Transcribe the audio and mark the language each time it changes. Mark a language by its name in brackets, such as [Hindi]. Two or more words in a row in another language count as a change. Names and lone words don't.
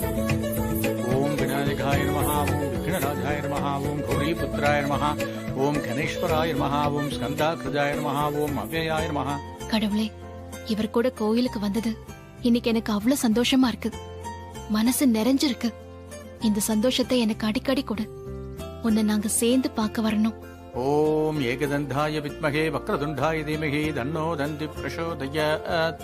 [Sanskrit] ओम गणेशाय नमः, ओम विघ्नराजाय नमः, ओम गौरीपुत्राय नमः, ओम गणेश्वराय नमः, ओम् स्कन्दाग्रजाय नमः, ओम् अव्ययाय नमः. [Tamil] கடவுளே, இவர் கூட கோயிலுக்கு வந்தது இன்னைக்கு எனக்கு அவ்வளவு சந்தோஷமா இருக்கு. மனசு நிறைஞ்சிருக்கு. இந்த சந்தோஷத்தை எனக்கு அடிக்கடி கொடு. உன்னை நாங்க சேர்ந்து பார்க்க வரணும். [Sanskrit] ओम् एकदन्ताय विद्महे वक्रतुण्डाय धीमहि तन्नो दन्ती प्रचोदयात्.